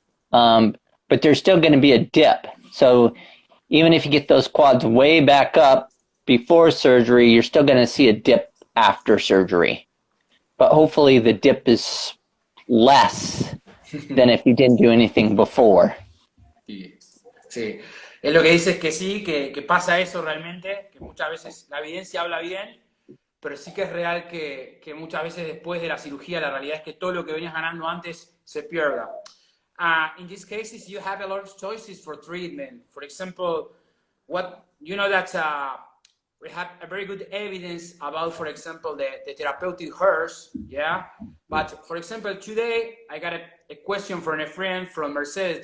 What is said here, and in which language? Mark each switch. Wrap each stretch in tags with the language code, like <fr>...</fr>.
<en>But there's still going to be a dip. So even if you get those quads way back up before surgery, you're still going to see a dip after surgery. But hopefully the dip is less than if you didn't do anything before.</en> <es>Sí. Es lo que dice es que sí, que pasa eso realmente, que muchas veces la evidencia habla bien, pero sí que es real que muchas veces después de la cirugía la realidad es que todo lo que venías ganando antes se pierda.</es> <en>In these cases, you have a lot of choices for treatment. For example, you know that we have a very good evidence about, for example, the therapeutic hairs, yeah? But, for example, today I got a question from a friend from Mercedes.</en>